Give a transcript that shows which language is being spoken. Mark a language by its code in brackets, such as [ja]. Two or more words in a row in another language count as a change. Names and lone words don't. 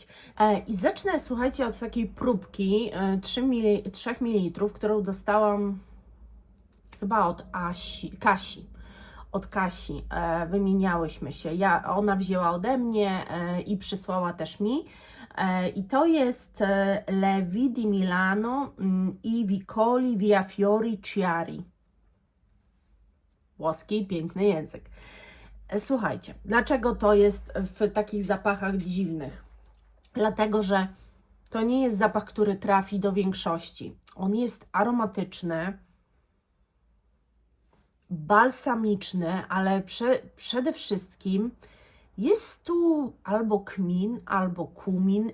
[pl] I zacznę, słuchajcie, od takiej próbki 3 ml, którą dostałam chyba od Kasi. Od Kasi wymieniałyśmy się. Ona wzięła ode mnie i przysłała też mi. I to jest Le Vie di Milano i Vicoli Via Fiori Chiari. Włoski, piękny język. Słuchajcie, dlaczego to jest w takich zapachach dziwnych? Dlatego, że to nie jest zapach, który trafi do większości. On jest aromatyczny, balsamiczny, ale przede wszystkim jest tu albo kmin, albo kumin.